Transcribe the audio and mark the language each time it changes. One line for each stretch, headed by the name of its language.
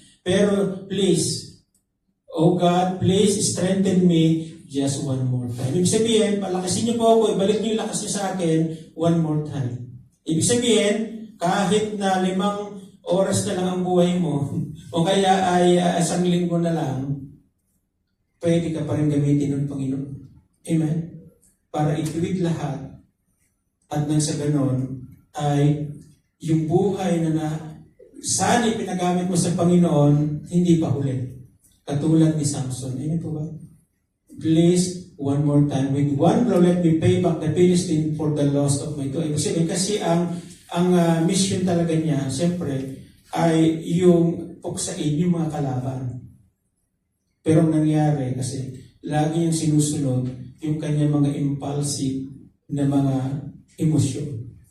English: Pero please, oh God, please strengthen me just one more time.
Filipino: Ibig sabihin, palakasin niyo po ako, ibalik niyo yung lakas niyo sa akin
English: one more time.
Filipino: Ibig sabihin, kahit na 5 oras na lang ang buhay mo, o kaya ay 1 linggo na lang, pwede ka pa rin gamitin ng Panginoon. Amen? Para ituwid lahat. At nang sa ganon, ay yung buhay na sana ipinagamit mo sa Panginoon, hindi pa huli. Katulad ni Samson. Amen po ba?
English: Please, one more time. With one blow, let me pay back the Philistine for the loss of my two.
Filipino: Kasi ang mission talaga niya, siyempre, ay yung puksain yung mga kalaban. Pero ang nangyari, kasi lagi yung sinusunod yung kanyang mga impulsive na mga emosyon.